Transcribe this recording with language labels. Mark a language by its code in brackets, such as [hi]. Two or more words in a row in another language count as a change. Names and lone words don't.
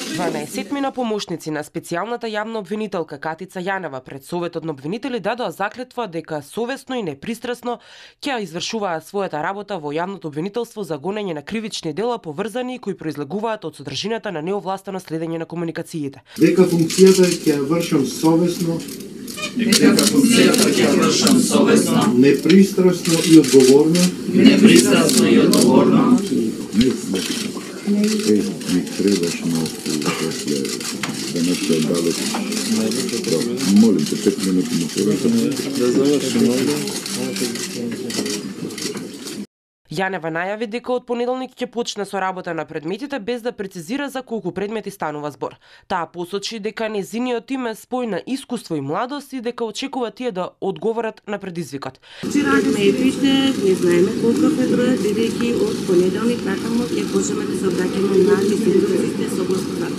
[mk] 12 помошници на специјалната јавна обвинителка Катица Јанева пред Советот на обвинители дадоа заклетва дека совесно и непристрасно ќе извршуваат својата работа во јавното обвинителство за гонење на кривични дела поврзани кои произлегуваат од содржината на неовластено следење на комуникациите. Дека функцијата ќе ја вршам совесно, непристрасно и одговорно. [hr] Mi trebaš da nešto obaviti. Molim te, 5 minuta mi treba. Da završim ovdje. [mk] Јанева најави дека од понеделник ќе почне со работа на предметите без да прецизира за колку предмети станува збор. Таа посочи дека нејзиниот тим е спој на искуство и младост и дека очекува тие да одговорат на предизвикот. Радиме и пиште, не знаеме колков е бројот, бидејќи од понеделник натаму ќе почнеме да се обраќаме на институциите согласно закон.